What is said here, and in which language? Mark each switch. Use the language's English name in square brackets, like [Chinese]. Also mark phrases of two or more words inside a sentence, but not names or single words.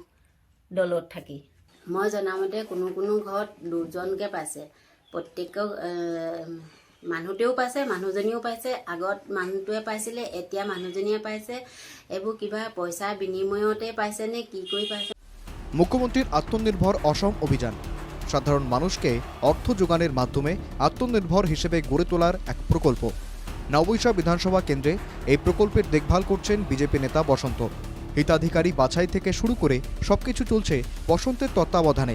[Assamese] দলত থাকি মই জনামতে কোনো কোনো ঘৰত দুজনকৈ পাইছে, প্ৰত্যেকৰ মানুহটোৱেও পাইছে, মানুহজনীও পাইছে। আগত মানুহটোৱে পাইছিলে, এতিয়া মানুহজনীয়ে পাইছে। এইবোৰ কিবা পইচাৰ বিনিময়তে পাইছে নে কি কৰি পাইছে? [Bangla] মুখ্যমন্ত্রীর আত্মনির্ভর অসম অভিযান সাধারণ মানুষকে অর্থ যোগানের মাধ্যমে আত্মনির্ভর হিসেবে গড়ে তোলার এক প্রকল্প। নববৈশা বিধানসভা কেন্দ্রে এই প্রকল্পের দেখভাল করছেন বিজেপি নেতা বসন্ত। হিতাধিকারী বাছাই থেকে শুরু করে সবকিছু চলছে বসন্তের তত্ত্বাবধানে।